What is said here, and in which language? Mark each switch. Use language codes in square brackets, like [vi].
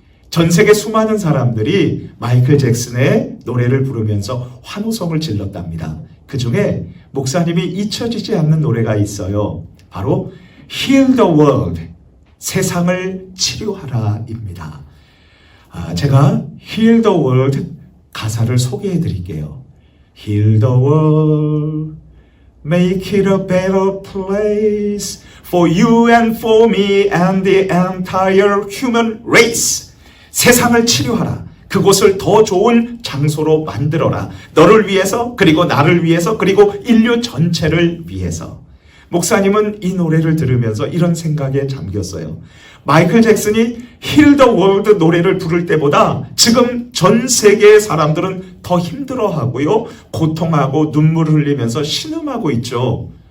[ko] 전 세계 수많은 사람들이 마이클 잭슨의 노래를 부르면서 환호성을 질렀답니다. 그 중에 목사님이 잊혀지지 않는 노래가 있어요. 바로 Heal the World, 세상을 치료하라입니다. 제가 Heal the World 가사를 소개해 드릴게요. [en] Heal the world, make it a better place for you and for me and the entire human race. [ko] 세상을 치료하라. 그곳을 더 좋은 장소로 만들어라. 너를 위해서, 그리고 나를 위해서, 그리고 인류 전체를 위해서. 목사님은 이 노래를 들으면서 이런 생각에 잠겼어요. 마이클 잭슨이 Heal the World 노래를 부를 때보다 지금 전 세계의 사람들은 더 힘들어하고요, 고통하고 눈물을 흘리면서 신음하고 있죠.